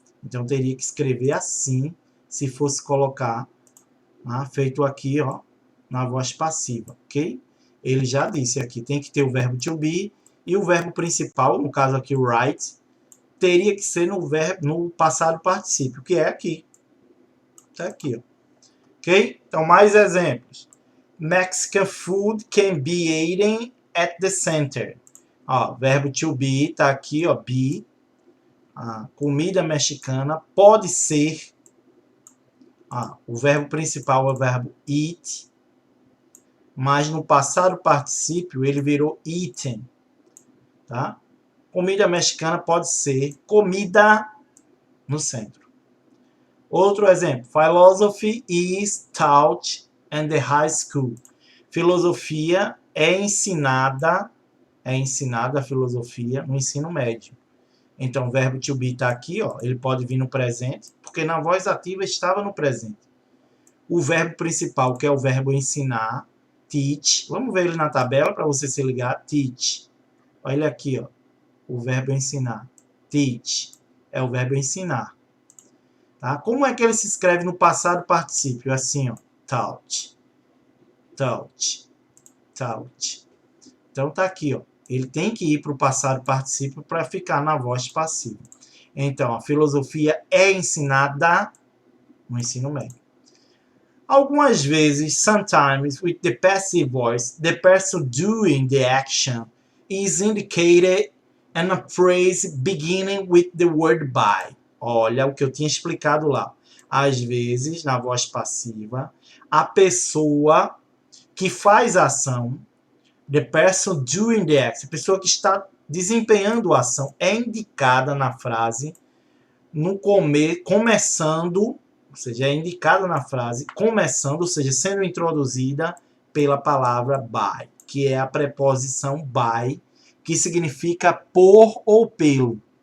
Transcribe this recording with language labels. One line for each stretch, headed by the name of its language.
Portuguese: Então, teria que escrever assim, se fosse colocar, feito aqui, ó, na voz passiva, ok? Ele já disse aqui, tem que ter o verbo to be, e o verbo principal, no caso aqui o write, teria que ser no passado particípio, que é aqui. Tá aqui, ó. Ok? Então, mais exemplos.
English: Mexican food can be eaten at the center.
Portuguese: Ó, verbo to be, tá aqui, ó, be. A comida mexicana pode ser. O verbo principal é o verbo eat, mas no passado particípio ele virou eaten. Tá? Comida mexicana pode ser comida no centro. Outro exemplo.
English: Philosophy is taught in the high school.
Portuguese: Filosofia é ensinada a filosofia no ensino médio. Então, o verbo to be está aqui, ó, ele pode vir no presente, porque na voz ativa estava no presente. O verbo principal, que é o verbo ensinar, teach. Vamos ver ele na tabela para você se ligar. Teach. Olha aqui, ó, o verbo ensinar. Teach é o verbo ensinar. Tá? Como é que ele se escreve no passado particípio? Assim, ó, taught. Taught. Taught. Então tá aqui, ó. Ele tem que ir para o passado particípio para ficar na voz passiva. Então, a filosofia é ensinada no ensino médio. Algumas vezes,
English: sometimes, with the passive voice, the person doing the action is indicated and a phrase beginning with the word by.
Portuguese: Olha o que eu tinha explicado lá. Às vezes, na voz passiva, a pessoa que faz a ação,
English: the person doing the act,
Portuguese: a pessoa que está desempenhando a ação, é indicada na frase no começando, ou seja, é indicada na frase começando, ou seja, sendo introduzida pela palavra by, que é a preposição by, que significa por ou pelo.